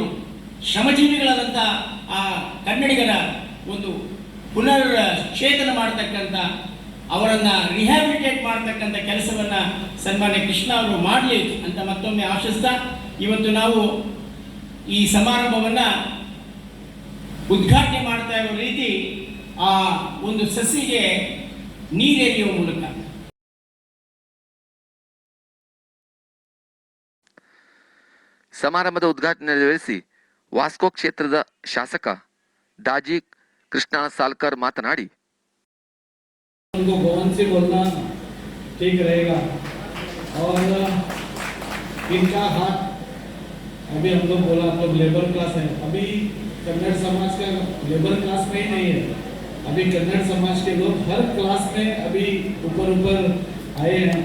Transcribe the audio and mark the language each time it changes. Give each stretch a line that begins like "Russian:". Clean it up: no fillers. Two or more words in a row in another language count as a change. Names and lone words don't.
Kannada: ಶ್ರಮಜೀವಿಗಳಾದಂತಹ ಆ ಕನ್ನಡಿಗರ ಒಂದು ಪುನರ್ ಚೇತನ ಮಾಡತಕ್ಕಂಥ, ಅವರನ್ನ ರಿಹ್ಯಾಬಿಲಿಟೇಟ್ ಮಾಡತಕ್ಕಂಥ ಕೆಲಸವನ್ನ ಸನ್ಮಾನ್ಯ ಕೃಷ್ಣ ಅವರು ಮಾಡಲಿ ಅಂತ ಮತ್ತೊಮ್ಮೆ ಆಶಿಸ್ತಾ, ಇವತ್ತು ನಾವು ಈ ಸಮಾರಂಭವನ್ನ ಉದ್ಘಾಟನೆ ಮಾಡ್ತಾ ಇರೋ ರೀತಿ ಆ ಒಂದು ಸಸಿಗೆ ನೀರೆರೆಯುವ ಮೂಲಕ ಸಮಾರಂಭದ ಉದ್ಘಾಟನೆ ನೆರವೇರಿಸಿ ವಾಸ್ಕೋ ಕ್ಷೇತ್ರದ ಶಾಸಕ दाजी कृष्णा सालकर मातनाड़ी
Hindi: उनको भवन से बोलना ठीक रहेगा और इनका हाथ अभी हम लोग बोला हम लोग
English: labour class
Hindi: है, अभी कन्नड़ समाज का
English: labour class
Hindi: में ही नहीं है, अभी कन्नड़ समाज के लोग हर क्लास में अभी ऊपर आए हैं।